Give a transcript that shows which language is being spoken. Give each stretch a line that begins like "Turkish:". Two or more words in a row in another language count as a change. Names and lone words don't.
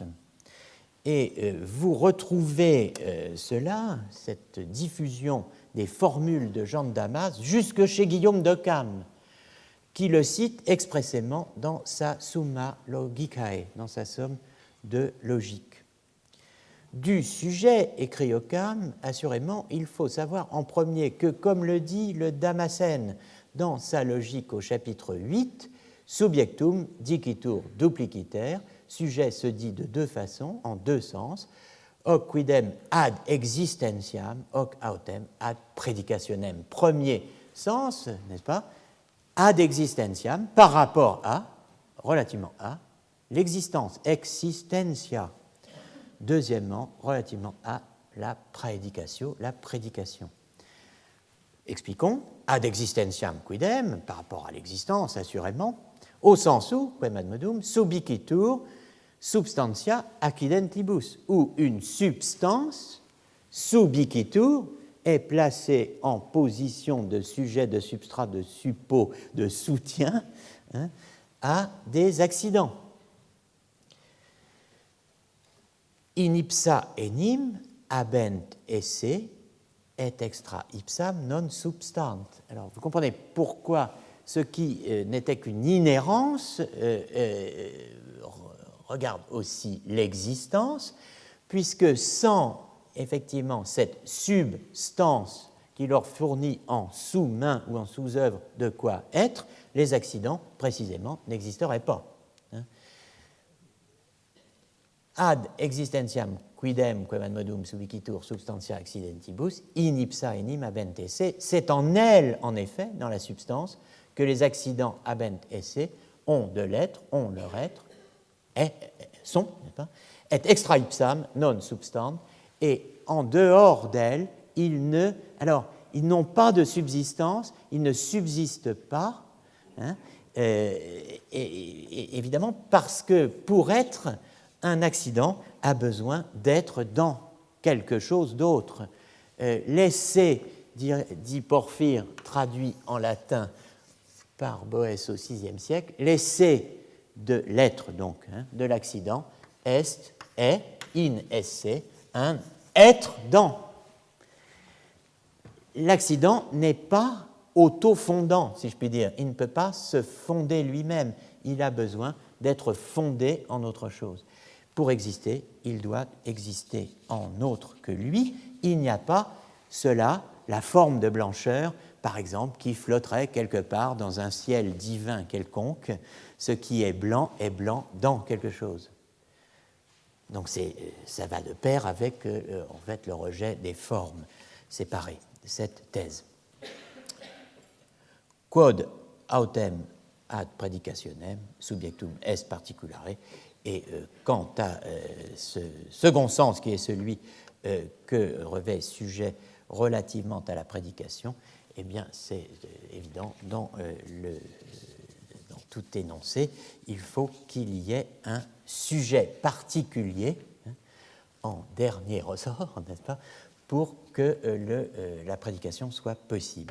French: Et vous retrouvez cela, cette diffusion des formules de Jean de Damas, jusque chez Guillaume d'Occam, qui le cite expressément dans sa Summa Logicae, dans sa somme de logique. Du sujet, écrit Occam, assurément, il faut savoir en premier que, comme le dit le Damascène dans sa logique au chapitre 8,
Latin: subjectum dicitur dupliciter,
French: sujet se dit de deux façons, en deux sens,
Latin: hoc quidem ad existentiam, hoc autem ad predicationem.
French: Premier sens, n'est-ce pas,
Latin: ad existentiam,
French: par rapport à, relativement à, l'existence, existentia. Deuxièmement, relativement à la prédicatio, la prédication. Expliquons,
Latin: ad existentiam quidem,
French: par rapport à l'existence, assurément, au sens où,
Latin: quem ad modum, subicitur substantia accidentibus,
French: où une substance, subicitur, est placée en position de sujet, de substrat, de suppôt, de soutien, hein, à des accidents.
Latin: In ipsa enim habent esse et extra ipsam non substant.
French: Alors, vous comprenez pourquoi ce qui n'était qu'une inhérence regarde aussi l'existence, puisque sans effectivement cette substance qui leur fournit en sous-main ou en sous-œuvre de quoi être, les accidents, précisément, n'existeraient pas.
Latin: Ad existentiam quidem quem ad modum subicitur substantia accidentibus in ipsa enim habent esse,
French: c'est en elle, en effet, dans la substance, que les accidents
Latin: habent esse
French: ont de l'être, ont leur être, sont, n'est-ce pas,
Latin: et extra ipsam non substant,
French: et en dehors d'elle, ils n'ont pas de subsistance, ils ne subsistent pas, hein, et évidemment parce que pour être, un accident a besoin d'être dans quelque chose d'autre. L'essai, dit Porphyre, traduit en latin par Boès au VIe siècle, l'essai de l'être, donc, hein, de l'accident, est,
Latin: in esse,
French: un être dans. L'accident n'est pas auto-fondant, si je puis dire. Il ne peut pas se fonder lui-même. Il a besoin d'être fondé en autre chose. Pour exister, il doit exister en autre que lui. Il n'y a pas cela, la forme de blancheur, par exemple, qui flotterait quelque part dans un ciel divin quelconque. Ce qui est blanc dans quelque chose. Donc ça va de pair avec en fait, le rejet des formes séparées de cette thèse.
Latin: Quod autem ad predicationem subjectum est particulare.
French: Et quant à ce second sens qui est celui que revêt sujet relativement à la prédication, eh bien c'est évident dans tout énoncé, il faut qu'il y ait un sujet particulier, hein, en dernier ressort, n'est-ce pas, pour que la prédication soit possible.